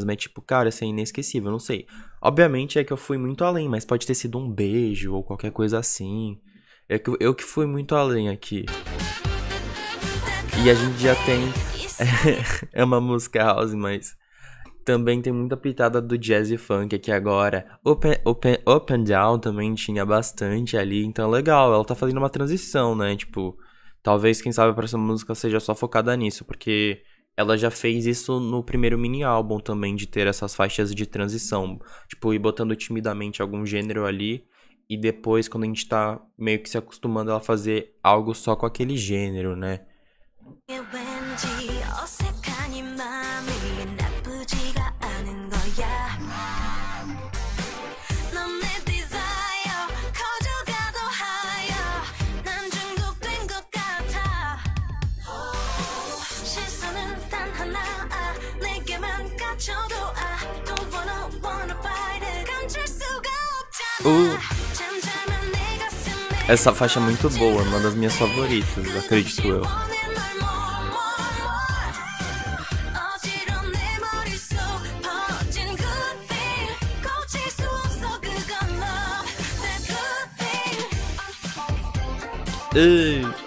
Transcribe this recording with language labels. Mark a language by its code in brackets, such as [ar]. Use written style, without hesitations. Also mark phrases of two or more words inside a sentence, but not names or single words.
[pt] É tipo, cara, isso é inesquecível, não sei. Obviamente é que eu fui muito além, mas pode ter sido um beijo ou qualquer coisa assim. É que eu que fui muito além aqui. E a gente já tem. É uma música house, mas também tem muita pitada do jazz e funk aqui agora. Up and Down também tinha bastante ali, então legal. Ela tá fazendo uma transição, né? Tipo, talvez, quem sabe, a próxima música seja só focada nisso, porque ela já fez isso no primeiro mini álbum também, de ter essas faixas de transição. Tipo, ir botando timidamente algum gênero ali, e depois, quando a gente tá meio que se acostumando, ela fazer algo só com aquele gênero, né? [ko] 왠지 어색한 이 맘이 나쁘지가 않은 거야 넌 내 desire 커져가도 higher 난 중독된 것 같아 시선은 단 하나 내게만 갇혀도 [en] I don't wanna fight it [ko] 감출 수가 없잖아 잠잠한 내 가슴에 [pt] Essa faixa é muito boa, uma das minhas favoritas, acredito eu. Ei.